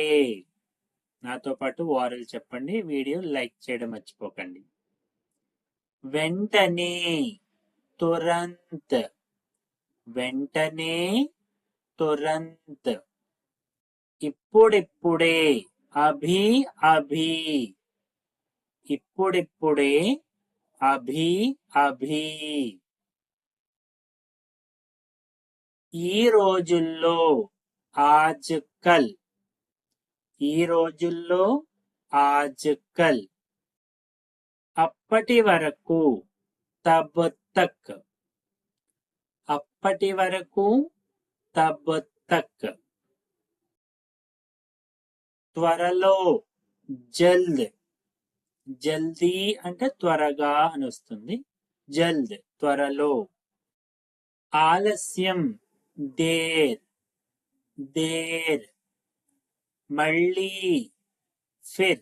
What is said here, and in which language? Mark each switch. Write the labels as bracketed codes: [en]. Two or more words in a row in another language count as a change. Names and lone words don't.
[te] నాతో పాటు వారలు చెప్పండి, వీడియో లైక్ చేయడం మర్చిపోకండి. వెంటనే, తురంత్. వెంటనే, తురంత్. ఇప్పుడిప్పుడే, [hi] अभी अभी. [te] ఇప్పుడిప్పుడే, [hi] अभी अभी. [te] ఈ రోజుల్లో, [hi] आज कल. [te] ఈ రోజుల్లో, [hi] आज कल. [te] అప్పటి వరకు, [hi] तब तक. [te] అప్పటి వరకు, [hi] तब तक. [te] త్వరలో, జల్ద్. జల్దీ అంటే త్వరగా అని వస్తుంది, జల్ద్ త్వరలో. ఆలస్యం, దేర్. దేర్. మళ్ళీ, ఫిర్.